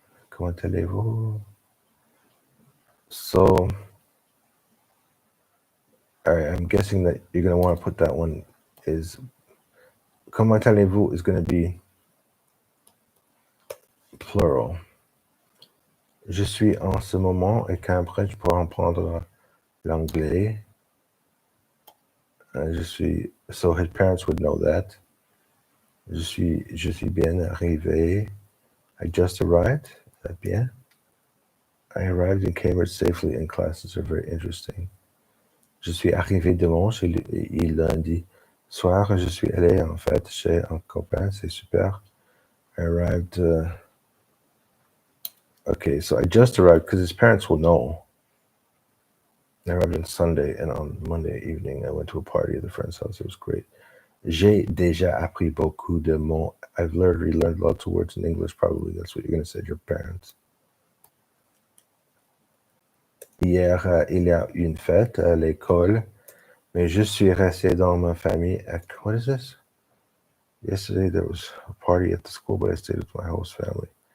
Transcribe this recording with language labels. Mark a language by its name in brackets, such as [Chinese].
[French] Comment allez-vous? [English] So, all right, I'm guessing that you're going to want to put that one is, comment allez-vous is going to be plural. [French] Je suis en ce moment et qu'après je pourrais apprendre l'anglais. [English] Je suis, so his parents would know that. [French] Je suis bien arrivé. [English] I just arrived. Bien. I arrived in Cambridge safely and classes are very interesting. [French] Je suis arrivé dimanche et lundi soir, je suis allé en fait chez un copain, c'est super. [English] I arrived, okay, so I just arrived because his parents will know. I arrived on Sunday and on Monday evening I went to a party at a friend's house. It was great. [French] J'ai déjà appris beaucoup de mots. [English] I've already learned lots of words in English, probably. That's what you're going to say to your parents. [French] Hier, il y a une fête à l'école, mais je suis resté dans ma famille. [English] What is this? Yesterday there was a party at the school, but I stayed with my host family.